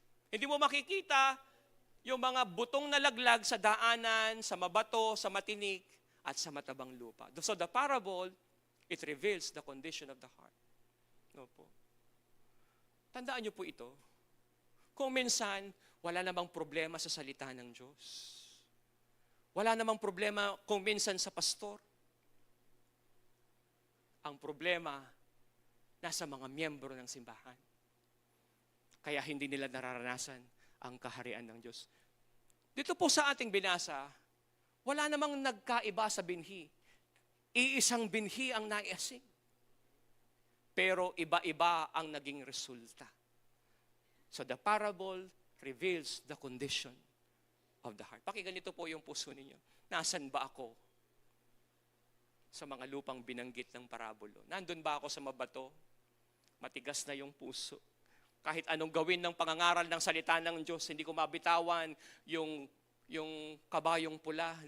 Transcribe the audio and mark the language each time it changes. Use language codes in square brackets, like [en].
[tl] Hindi mo makikita yung mga butong na laglag sa daanan, sa mabato, sa matinik, at sa matabang lupa. [en] So the parable, it reveals the condition of the heart. [tl] No po. Tandaan niyo po ito. Kung minsan, wala namang problema sa salita ng Diyos. Wala namang problema kung minsan sa pastor. Ang problema, nasa mga miyembro ng simbahan. Kaya hindi nila nararanasan ang kaharian ng Diyos. Dito po sa ating binasa, wala namang nagkaiba sa binhi. Iisang binhi ang naiasing. Pero iba-iba ang naging resulta. [en] So the parable reveals the condition of the heart. [tl] Pakinggan nito po yung puso ninyo. Nasaan ba ako sa mga lupang binanggit ng parabulo? Nandun ba ako sa mabato? Matigas na yung puso. Kahit anong gawin ng pangangaral ng salita ng Diyos, hindi ko mabitawan yung kabayong pula.